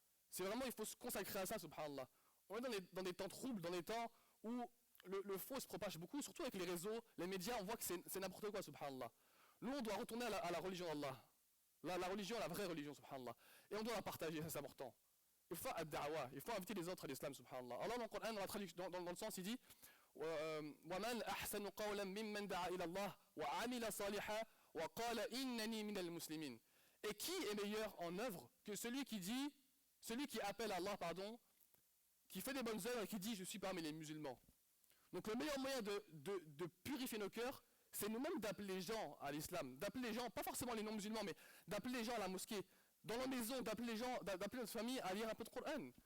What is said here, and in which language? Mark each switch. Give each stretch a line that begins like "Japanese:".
French: C'est vraiment, il faut se consacrer à ça, subhanallah. On est dans des temps troubles, dans des temps où le faux se propage beaucoup, surtout avec les réseaux, les médias, on voit que c'est n'importe quoi, subhanallah. Nous, on doit retourner à la religion d'Allah. La religion, la vraie religion, subhanallah. Et on doit la partager, ça c'est important. Il faut ad-da'wa, il faut inviter les autres à l'islam, subhanallah. Allah, dans le Coran, dans la traduction, dans le sens, il dit
Arabic: وَمَنْ أَحْسَنُ قَوْلًا مِمَّنْ دَعَا إِلَى اللَّهِ وَعَمِلَ صَالِحًا وَقَالَ إِنَّنِي مِنَ الْمُسْلِمِينَ.
French: Et qui est meilleur en œuvre que celui qui appelle Allah, pardon, qui fait des bonnes œuvres et qui dit je suis parmi les musulmans. Donc le meilleur moyen de purifier nos cœurs, c'est nous-mêmes d'appeler les gens à l'islam, d'appeler les gens, pas forcément les non-musulmans, mais d'appeler les gens à la mosquée, dans la maison, d'appeler les gens, d'appeler notre famille à lire un peu de Coran.